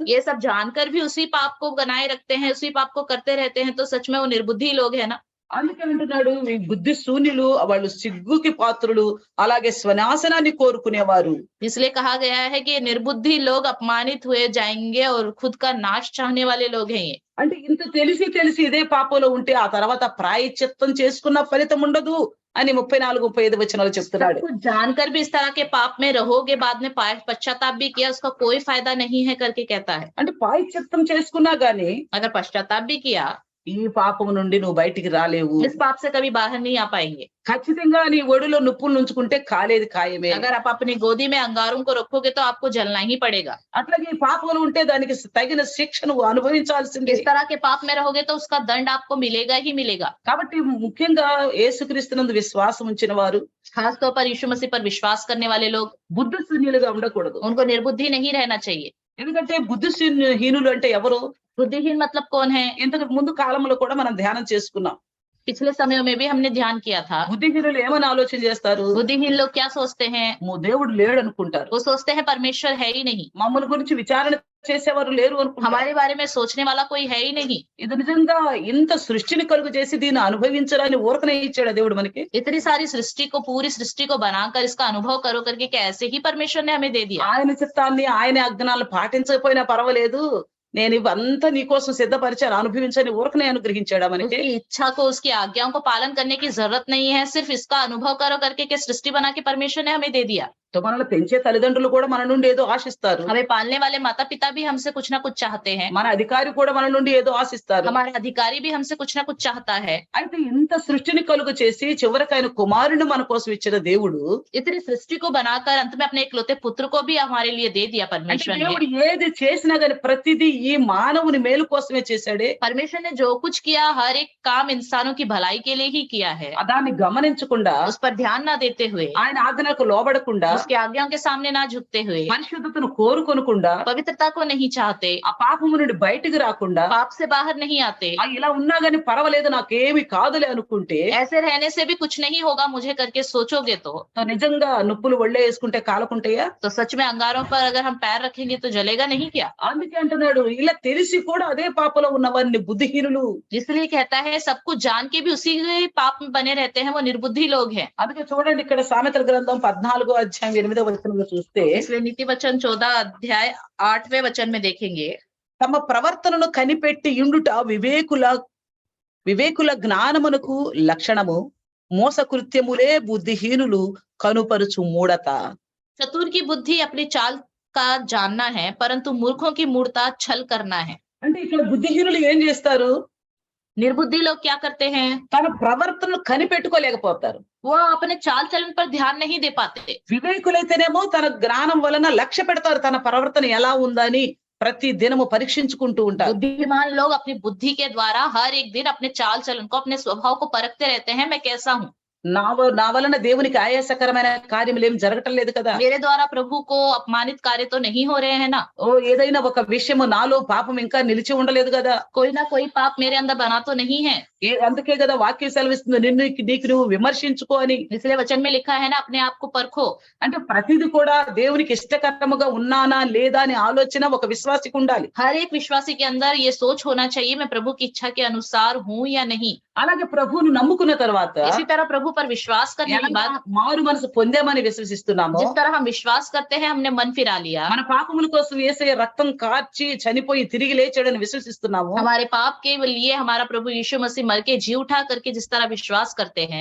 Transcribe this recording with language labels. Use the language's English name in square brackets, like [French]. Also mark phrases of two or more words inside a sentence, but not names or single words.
[Hindi] ये सब जानकर भी उसी पाप को बनाए रखते हैं, उसी पाप को करते रहते हैं, तो सच में वो निर्बुद्धि लोग है ना। [Telugu] అందుకే అంటున్నాడు ఈ బుద్ధి శూన్యులు వాళ్ళు సిగ్గుకి పాత్రులు, అలాగే స్వనాశనాన్ని కోరుకునేవారు. [Hindi] इसलिए कहा गया है कि निर्बुद्धि लोग अपमानित हुए जाएंगे और खुद का नाश चाहने वाले लोग हैं ये। [Telugu] అంటే ఇంత తెలిసి ఇదే పాపంలో ఉంటే ఆ తర్వాత ప్రాయశ్చిత్తం చేసుకున్న ఫలితం ఉండదు అని 34-35 వచనాలు చెప్తున్నాడు. [Hindi] कुछ जानकर भी इस तरह के पाप में रहोगे, बाद में पश्चाताप भी किया उसका कोई फायदा नहीं है करके कहता है। [Telugu] అంటే ప్రాయశ్చిత్తం చేసుకున్నా గానీ [Hindi] अगर पश्चाताप भी किया [Telugu] ఈ పాపము నుండి నువ్వు బయటికి రాలేవు. [Hindi] इस पाप से कभी बाहर नहीं आ पाएंगे। [Telugu] ఖచ్చితంగా నీ ఒడిలో నిప్పులు ఉంచుకుంటే కాలేది ఖాయమే. [Hindi] अगर आप अपनी गोदी में अंगारों को रखोगे तो आपको जलना ही पड़ेगा। [Telugu] అట్లాగే ఈ పాపములు ఉంటే దానికి తగిన శిక్ష నువ్వు అనుభవించాల్సిందే. [Hindi] इस तरह के पाप में रहोगे तो उसका दंड आपको मिलेगा ही मिलेगा। [Telugu] కాబట్టి ముఖ్యంగా యేసుక్రీస్తునందు విశ్వాసం ఉంచిన వారు [Hindi] खास तौर पर यीशु मसीह पर विश्वास करने वाले लोग, [Telugu] బుద్ధిశూన్యులుగా ఉండకూడదు. [Hindi] उनको निर्बुद्धि नहीं रहना चाहिए। [Telugu] ఎందుకంటే బుద్ధిహీనులు అంటే ఎవరు? [Hindi] बुद्धिहीन मतलब कौन है? [Telugu] ఇంతకు ముందు కాలంలో కూడా మనం ధ్యానం చేసుకున్నాం. [Hindi] पिछले समयों में भी हमने ध्यान किया था। [Telugu] బుద్ధిహీనులు ఏమని ఆలోచన చేస్తారు? [Hindi] बुद्धिहीन लोग क्या सोचते हैं? [Telugu] దేవుడు లేడు అనుకుంటారు. [Hindi] वो सोचते हैं परमेश्वर है ही नहीं, [Telugu] మమ్మల్ని గురించి విచారణ చేసేవారు లేరు అనుకుంటారు. [Hindi] हमारे बारे में सोचने वाला कोई है ही नहीं। [Telugu] ఇది నిజంగా ఇంత సృష్టిని కలుగు చేసి దీన్ని అనుభవించడానికి ఊరకనే ఇచ్చాడు దేవుడు మనకి. [Hindi] इतनी सारी सृष्टि को, पूरी सृष्टि को बनाकर इसका अनुभव करो करके क्या ऐसे ही परमेश्वर ने हमें दे दिया? [Telugu] ఆయన చిత్తాన్ని ఆయన ఆజ్ఞలు పాటించకపోయినా పర్వాలేదు, నేను ఇవంతా నీకోసం సిద్ధపరిచాను అనుభవించని ఊరకనే అనుగ్రహించాడా మనకి. [Hindi] उसकी इच्छा को, उसकी आज्ञाओं को पालन करने की जरूरत नहीं है, सिर्फ इसका अनुभव करो करके क्या सृष्टि बना के परमेश्वर ने हमें दे दिया। [Telugu] तो మనల్ని పెంచే తల్లిదండ్రులు కూడా మన నుండి ఏదో ఆశిస్తారు. [Hindi] हमें पालने वाले माता पिता भी हमसे कुछ ना कुछ चाहते हैं। [Telugu] మన అధికారి కూడా మన నుండి ఏదో ఆశిస్తారు. [Hindi] हमारे अधिकारी भी हमसे कुछ ना कुछ चाहता है। [Telugu] అయితే ఇంత సృష్టిని కలుగు చేసి చివరికి ఆయన కుమారుని మన కోసం ఇచ్చిన దేవుడు, [Hindi] इतनी सृष्टि को बनाकर अंत में अपने इकलौते पुत्र को भी हमारे लिए दे दिया [Telugu] అంటే [Hindi] परमेश्वर ने। [Telugu] దేవుడు ఏది చేసినా గాని ప్రతిదీ ఈ మానవుని మేలు కోసమే చేశాడే. [Hindi] परमेश्वर ने जो कुछ किया हर एक काम इंसानों की भलाई के लिए ही किया है। [Telugu] దాన్ని గమనించకుండా, [Hindi] उस पर ध्यान ना देते हुए, [Telugu] ఆయన ఆజ్ఞలకు లోబడకుండా, [Hindi] उसकी आज्ञाओं के सामने ना झुकते हुए, [Telugu] పరిశుద్ధతను కోరుకొనకుండా, [Hindi] पवित्रता को नहीं चाहते, [Telugu] ఆ పాపము నుండి బయటికి రాకుండా, [Hindi] पाप से बाहर नहीं आते, [Telugu] ఇలా ఉన్నా గాని పర్వాలేదు నాకేమి కాదులే అనుకుంటే, [Hindi] ऐसे रहने से भी कुछ नहीं होगा मुझे करके सोचोगे तो [Telugu] నిజంగా నుప్పులు ఒళ్ళే వేసుకుంటే కాలకుంటాయా? [Hindi] सच में अंगारों पर अगर हम पैर रखेंगे तो जलेगा नहीं क्या? [Telugu] అందుకే అంటున్నాడు, ఇలా తెలిసి కూడా అదే పాపలో ఉన్న వారిని బుద్ధిహీనులు. [Hindi] इसलिए कहता है सब कुछ जान के भी उसी पाप में बने रहते हैं, वो निर्बुद्धि लोग हैं। [Telugu] అందుకే చూడండి, ఇక్కడ సామెతల గ్రంథం 14వ అధ్యాయం 8వ వచనంలో చూస్తే, [Hindi] इसलिए नीति वचन 14 अध्याय 8वें वचन में देखेंगे, [Telugu] తమ ప్రవర్తనను కనిపెట్టి ఇండుట వివేకుల జ్ఞానమునకు లక్షణము, మోసకృత్యములే బుద్ధిహీనులు కనుపరుచు మూఢత. [Hindi] चतुर की बुद्धि अपनी चाल का जानना है, परंतु मूर्खों की मूर्खता छल करना है। [Telugu] అంటే ఇక్కడ బుద్ధిహీనులు ఏం చేస్తారు? [Hindi] निर्बुद्धि लोग क्या करते हैं? [Telugu] తన ప్రవర్తనను కనిపెట్టుకోలేకపోతారు. [Hindi] वो अपने चाल चलन पर ध्यान नहीं दे पाते। [Telugu] వివేకులైతేనేమో తన జ్ఞానం వలన లక్ష్య పెడతారు, తన ప్రవర్తన ఎలా ఉందని ప్రతి దినము పరీక్షించుకుంటూ ఉంటారు. [Hindi] बुद्धिमान लोग अपनी बुद्धि के द्वारा हर एक दिन अपने चाल चलन को, अपने स्वभाव को परखते रहते हैं, मैं कैसा हूँ। [Telugu] నా వలన దేవునికి ఆయాసకరమైన కార్యములు ఏం జరగటం లేదు కదా. [Hindi] मेरे द्वारा प्रभु को अपमानित कार्य तो नहीं हो रहे हैं ना। [Telugu] ఏదైనా ఒక విషయము నాలో పాపం ఇంకా నిలిచి ఉండలేదు కదా. [Hindi] कोई ना कोई पाप मेरे अंदर बना तो नहीं है। [Telugu] అందుకే కదా వాక్యం సెలవిస్తుంది, నీకు నువ్వు విమర్శించుకో అని. [Hindi] इसलिए वचन में लिखा है ना, अपने आप को परखो। [Telugu] అంటే ప్రతిది కూడా దేవునికి ఇష్టకరముగా ఉన్నానా లేదా అని ఆలోచన ఒక విశ్వాసికి ఉండాలి. [Hindi] हर एक विश्वासी के अंदर ये सोच होना चाहिए, मैं प्रभु की इच्छा के अनुसार हूँ या नहीं। [Telugu] అలాగే ప్రభువును నమ్ముకున్న తర్వాత, [Hindi] इसी तरह प्रभु पर विश्वास करने के बाद, [Telugu] మారు మనసు పొందామని విశ్వసిస్తున్నాము, [Hindi] जिस तरह हम विश्वास करते हैं हमने मन फिरा लिया, [Telugu] మన పాపముల కోసం యేసయ్య రక్తం కార్చి చనిపోయి తిరిగి లేచాడని విశ్వసిస్తున్నాము, [Hindi] हमारे पाप के लिए हमारा प्रभु यीशु मसीह मर के जी उठा करके जिस तरह विश्वास करते हैं,